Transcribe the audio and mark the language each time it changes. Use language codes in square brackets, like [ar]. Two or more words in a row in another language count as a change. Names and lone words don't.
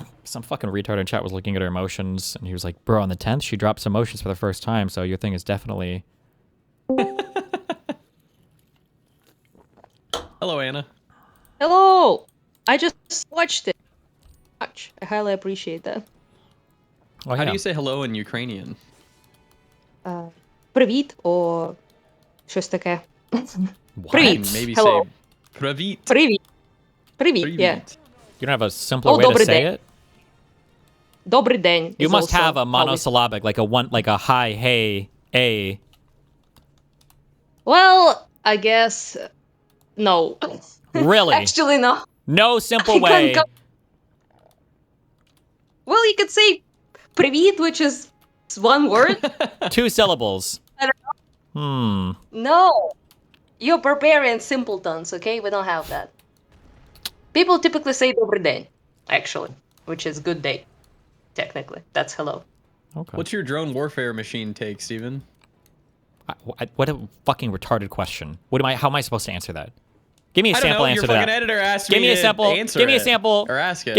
[en] Some fucking retard in chat was looking at her emotions, and he was like, bro, on the 10th, she dropped some emotions for the first time, so your thing is definitely... Hello, Anna. Hello! I just watched it. I highly appreciate that. Oh, How do you say hello in Ukrainian? [uk] Привіт, or щось таке. Привіт. Привіт. [en] Maybe Hello. say Привіт. [uk] Привіт. Привіт, [en] yeah. You don't have a simpler Oh, way to [uk] добрий [en] say [uk] день. [en] it? [uk] Добрий день. [en] You is must also have a how we- monosyllabic, like a hi, hey, a. Well, I guess no. Really? Actually, no. No simple I can't way. go- Well, you could say привіт, which is one word. 2 syllables. I don't know. Hmm. No. You're barbarian simpletons, okay? We don't have that. People typically say [uk] добрий день, [en] actually, which is good day. Technically, that's hello. Okay. What's your drone warfare machine take, Steven? What a fucking retarded question. How am I supposed to answer that? Give me a I don't sample know, answer your to that. fucking editor asked Give me me a to sample. answer Give me a it, sample. or ask it.